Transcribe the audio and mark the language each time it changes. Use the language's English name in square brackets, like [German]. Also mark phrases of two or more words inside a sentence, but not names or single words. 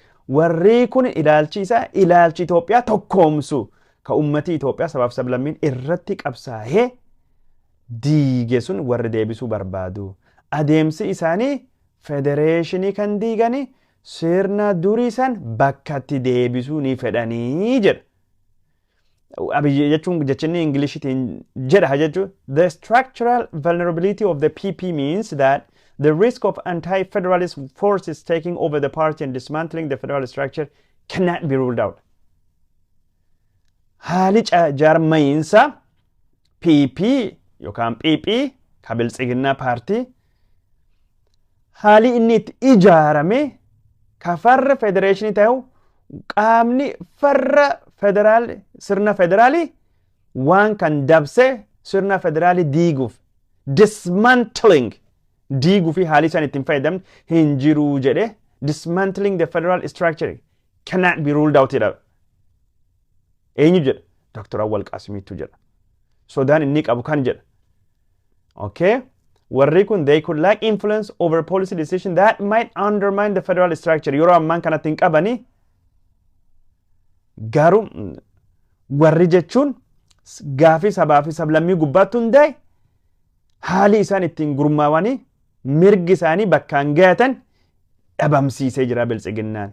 [Oromo] Warri kun ilaalchi isaa ilaalchi Itoophiyaa tokkoomsu ka ummati Itoophiyaa sabaaf sablammiin irratti qabsaa'ee diige sun warri deebisuu barbaadu. Adeemsi isaanii federeeshinii kan diiganii sirna durii san bakkatti deebisuu ni fedhanii jedha. Abiyyi jechuun jechinni Ingiliishitiin jedha jechuun [English] the structural vulnerability of the PP means that the risk of anti-federalist forces taking over the party and dismantling the federal structure cannot be ruled out. [Oromo] Haali jaarmayinsa PP yookaan PP ka biltsiginnaa paartii haali inni itti ijaarame ka farra federeeshinii ta'u qaamni farra federaal sirna federaalii waan kan dabse sirna federaalii diiguuf dismantling diiguufi haali isaan ittiin fayyadamne hin jiru jedhe [English] dismantling the federal structure cannot be ruled out [Oromo] jedha. Eenyu jedha? Dr. Awwal Qaasimiitu jedha. Sodaan inni qabu kan jedha. [English] Okay? [Oromo] Warri kun [English] they could lack influence over policy decision that might undermine the federal structure. [Oromo] Yeroo ammaan kanatti hin qabani. Garuu warri jechuun gaafii sabaa fi sablammii gubbaatti hundaa'e haali isaan ittiin gurmaawanii mirgi isaanii bakkaan gahatan dhabamsiisee jira biltsiginnaan.